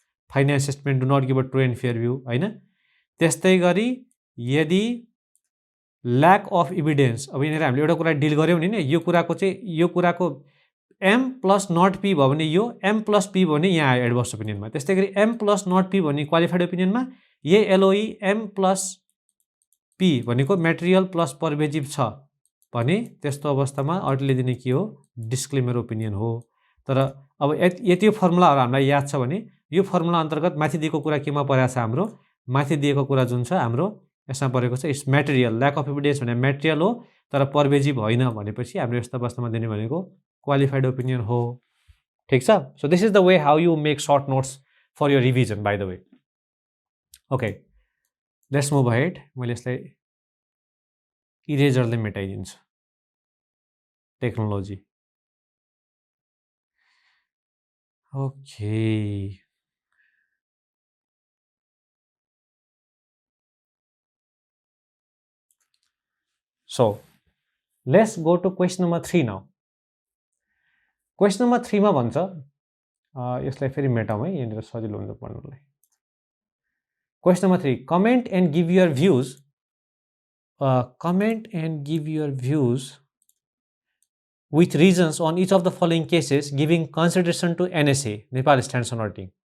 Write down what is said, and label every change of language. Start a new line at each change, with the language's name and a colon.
English: Finance statement do not give a true and fair view हैन।
Nepali: त्यस्तै गरी यदि ल्याक अफ इभिडेन्स, अब यहाँनिर हामीले एउटा कुरा डिल गऱ्यौँ नि, यो कुराको चाहिँ यो कुराको एम प्लस नट पी भयो भने यो, एम प्लस पी भयो भने यहाँ आयो एडभर्स ओपिनियनमा। त्यस्तै गरी एम प्लस नट पी भने क्वालिफाइड ओपिनियनमा, यही एलओई एम प्लस पी भनेको मेटेरियल प्लस पर्भेजिभ छ भने त्यस्तो अवस्थामा अडिटरले दिने के हो, डिस्क्लेमर ओपिनियन हो। तर अब यति फर्मुलाहरू हामीलाई याद छ भने यो फर्मुला अन्तर्गत माथि दिएको कुरा केमा परेको छ, हाम्रो माथि दिएको कुरा जुन छ हाम्रो यसमा परेको छ, it's material. Lack of evidence भने मेटेरियल हो तर पर्भेजिभ होइन भनेपछि हाम्रो यस्तो अवस्थामा दिने भनेको क्वालिफाइड ओपिनियन हो। ठिक छ।
English: So this is the way how you make short notes for your revision by the way. Okay, let's move ahead.
Nepali: मैले यसलाई इरेजरले मेटाइदिन्छु, technology.
English: Okay, so let's go to question number 3 now.
Nepali: Question number 3 मा भन्छ, यसलाई फेरि मेटाउँ है, यहाँनिर सजिलो हुन्छ पढ्नलाई।
English: Question number 3, comment and give your views. Comment and give your views with reasons on each of the following cases, giving consideration to NSA, Nepal Standards on Auditing.